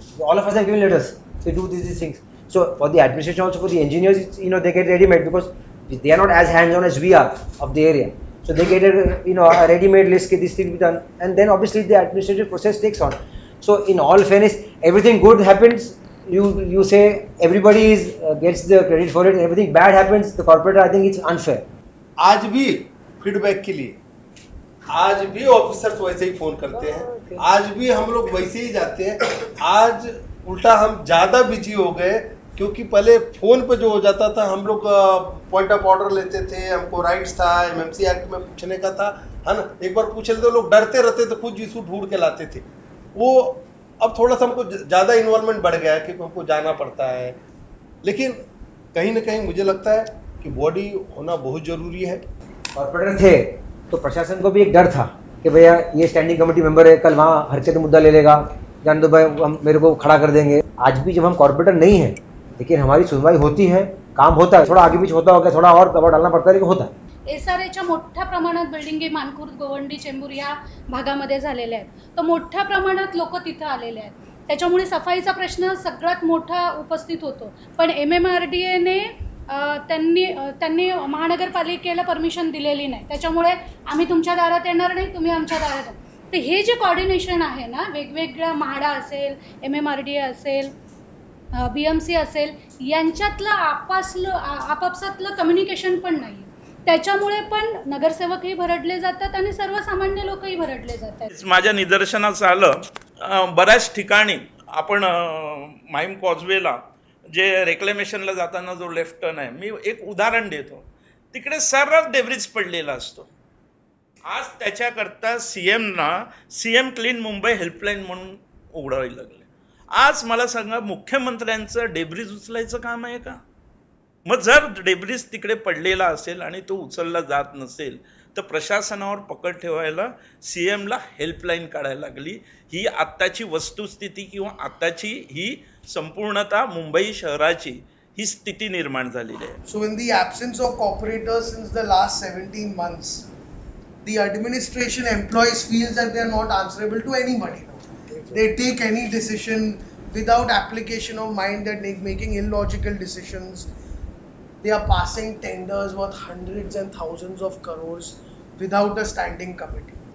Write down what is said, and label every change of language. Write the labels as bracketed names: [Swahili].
[English] All of us have given letters, so do these things. So for the administration also, for the engineers, it's, they get ready-made because they are not as hands-on as we are of the area. So So they get a ready-made list, this thing be done, and then obviously the administrative process takes on. So in all fairness, everything good happens, you say everybody gets the credit for it, and everything bad happens, the corporate, I think it's unfair. [Hindi] आज भी feedback के लिए आज भी officers वैसे ही phone करते हैं, आज भी हम लोग वैसे ही जाते हैं. आज उल्टा हम ज़्यादा बिजी हो गए, क्योंकि पहले फ़ोन पे जो हो जाता था हम लोग पॉइंट ऑफ ऑर्डर लेते थे, हमको राइट्स था, एमएमसी एक्ट में पूछने का था, है ना. एक बार पूछ लेते लोग डरते रहते थे, खुद इशू ढूंढ के लाते थे. वो अब थोड़ा सा हमको ज़्यादा इन्वॉल्वमेंट बढ़ गया है कि हमको जाना पड़ता है. लेकिन कहीं ना कहीं मुझे लगता है कि बॉडी होना बहुत ज़रूरी है. कॉर्पोरेटर थे तो प्रशासन को भी एक डर था कि भैया ये स्टैंडिंग कमेटी मेंबर है, कल वहाँ हरकत मुद्दा ले लेगा, जान दो भाई हम मेरे को खड़ा कर देंगे. आज भी जब हम कॉर्पोरेटर नहीं हैं लेकिन हमारी सुनवाई होती है, काम होता है, थोड़ा आगे पीछे होता होगा, थोड़ा और दबाव डालना पड़ता है, लेकिन होता है. [Marathi] SRAच्या मोठ्या प्रमाणात बिल्डिंगी मानखुर्द, गोवंडी, चेंबूर या भागामध्ये झालेल्या आहेत. तर मोठ्या प्रमाणात लोक तिथं आलेले आहेत. त्याच्यामुळे सफाईचा प्रश्न सगळ्यात मोठा उपस्थित होतो. पण MMRDAने त्यांनी महानगरपालिकेला परमिशन दिलेली नाही. त्याच्यामुळे आम्ही तुमच्या दारात येणार नाही, तुम्ही आमच्या दारात या. तर हे जे कॉर्डिनेशन आहे ना, वेगवेगळ्या म्हाडा असेल, MMRDA असेल, BMC असेल, यांच्यातलं आपापसातलं कम्युनिकेशन पण नाही. त्याच्यामुळे पण नगरसेवकही भरडले जातात आणि सर्वसामान्य लोकही भरडले जातात. माझ्या निदर्शनास आलं बऱ्याच ठिकाणी आपण माहीम कॉजवेला जे रेक्लेमेशनला जाताना जो लेफ्ट टर्न आहे, मी एक उदाहरण देतो, तिकडे सर्रास डेब्रिज पडलेला असतो. आज त्याच्याकरता CM क्लीन मुंबई हेल्पलाईन म्हणून उघडावी लागले. आज मला सांगा, मुख्यमंत्र्यांचं डेब्रिज उचलायचं काम आहे का? मग जर डेब्रिज तिकडे पडलेला असेल आणि तो उचलला जात नसेल तर प्रशासनावर पकड ठेवायला CMला हेल्पलाईन काढायला लागली. ही आत्ताची वस्तुस्थिती किंवा आत्ताची ही संपूर्णतः मुंबई शहराची ही स्थिती निर्माण झालेली आहे. [English] So in the absence of cooperators since the last 17 months, the administration employees feels that they are not answerable to anybody. They take any decision without application of mind, they're making illogical decisions. They are passing tenders worth hundreds and thousands of crores without a standing committee.